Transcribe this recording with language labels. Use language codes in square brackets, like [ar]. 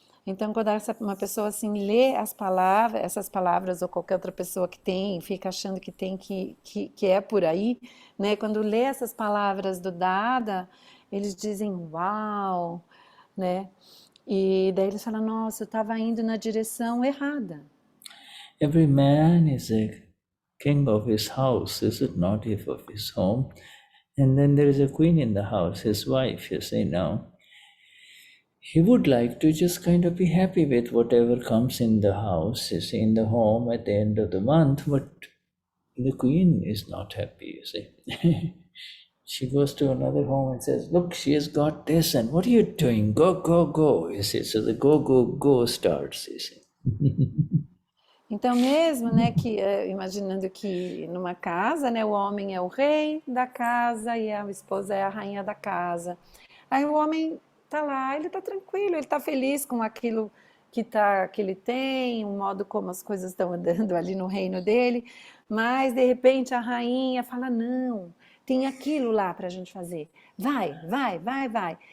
[pt] Então, quando uma pessoa assim lê essas palavras, ou qualquer outra pessoa que tem, fica achando que tem que é por aí, né? Quando lê essas palavras do Dada, eles dizem uau, né? E daí eles falam, nossa, eu estava indo na direção errada. [en] Every man is a king of his house, is it not, if of his home? And then there is a queen in the house, his wife, you say now. He would like to just kind of be happy with whatever comes in the house, you see, in the home at the end of the month, but the queen is not happy, you see. She goes to another home and says, look, she has got this, and what are you doing? Go, you see. So the go starts, you see. [pt] Então mesmo, né, que imaginando que numa casa, né, o homem é o rei da casa e a esposa é a rainha da casa. Aí o homem tá lá, ele tá tranquilo, ele tá feliz com aquilo que ele tem, o modo como as coisas estão andando ali no reino dele, mas de repente a rainha fala, não, tem aquilo lá para a gente fazer, vai.